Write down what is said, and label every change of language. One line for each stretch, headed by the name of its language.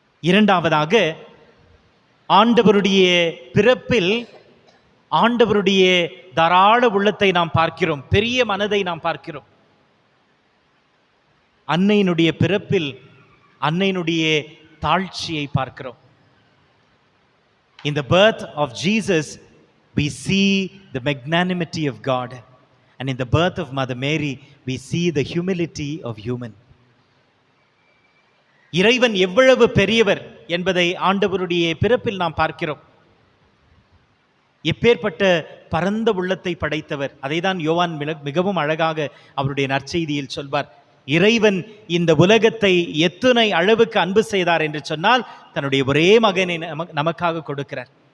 Tamil: இரண்டாவதாக, ஆண்டவருடைய பிறப்பில் ஆண்டவருடைய தாராள உள்ளத்தை நாம் பார்க்கிறோம், பெரிய மனதை நாம் பார்க்கிறோம். அன்னையினுடைய பிறப்பில் அன்னையினுடைய தாழ்ச்சியை பார்க்கிறோம்.
English: In the birth of Jesus, we see the magnanimity of God. And in the birth of Mother Mary, we see the humility of human.
Tamil: இறைவன் எவ்வளவு பெரியவர் என்பதை ஆண்டவருடைய பிறப்பில் நாம் பார்க்கிறோம். எப்பேற்பட்ட பரந்த உள்ளத்தை படைத்தவர். அதைதான் யோவான் மிகவும் அழகாக அவருடைய நற்செய்தியில் சொல்வார். இறைவன் இந்த உலகத்தை எத்தனை அளவுக்கு அன்பு செய்தார் என்று சொன்னால், தன்னுடைய ஒரே மகனை நமக்காக கொடுக்கிறார்.